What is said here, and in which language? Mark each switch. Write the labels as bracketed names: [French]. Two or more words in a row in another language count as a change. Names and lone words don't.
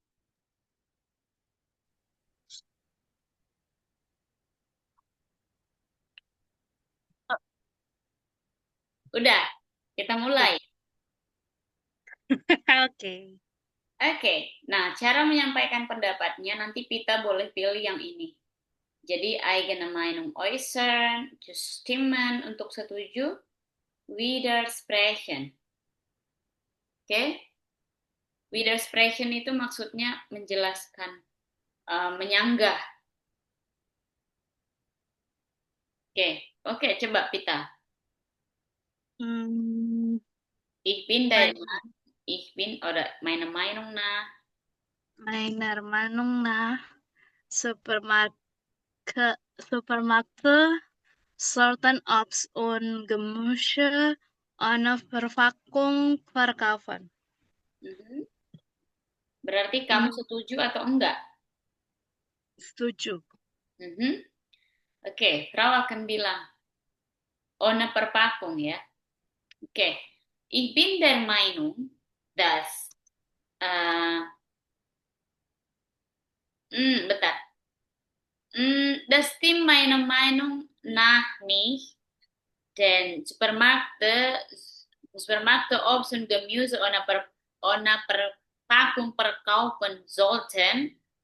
[Indonesian] Udah, kita mulai. Oke. Oke, nah cara menyampaikan pendapatnya nanti Pita boleh pilih yang ini. Jadi, [German] eigene Meinung äußern, zustimmen [Indonesian] untuk setuju, [German] widersprechen. [Indonesian] Oke, widersprechen itu maksudnya menjelaskan, menyanggah. Oke, oke, coba Pita. Hmm, [German] Ich bin der mein, Mann, ich bin, oder meine Meinung nach. meiner Meinung nach Supermärkte sollten Obst und Gemüse ohne Verpackung verkaufen. [Indonesian] Mhm. Berarti kamu Hmm, setuju atau enggak? setuju. Mhm. Oke, Frau akan bilang, [German] ohne Verpackung ya. Oke, ich bin der Meinung, dass, bentar. Das stimmt meiner Meinung nach nicht, denn Supermärkte Obst und Gemüse ohne Verpackung verkaufen sollten.